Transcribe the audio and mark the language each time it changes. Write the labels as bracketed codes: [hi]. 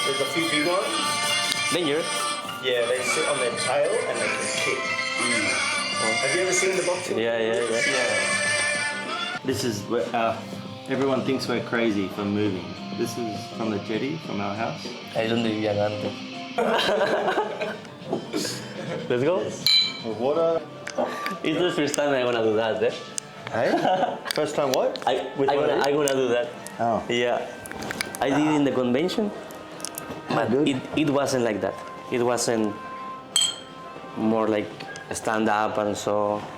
[en] There's a few big ones. Dangerous? Yeah, they sit on their tail and they can kick. Have you ever seen the boxing? Yeah. This is where everyone thinks we're crazy for moving. This is from the jetty from our house. [es] Ahí es donde vivían antes. [en] Let's go. With water. It's the first time I'm gonna do that, eh? Hey? First time what? I'm gonna do that. Oh. Yeah. I did in the convention, but good. it wasn't like that. It wasn't more like stand up and so.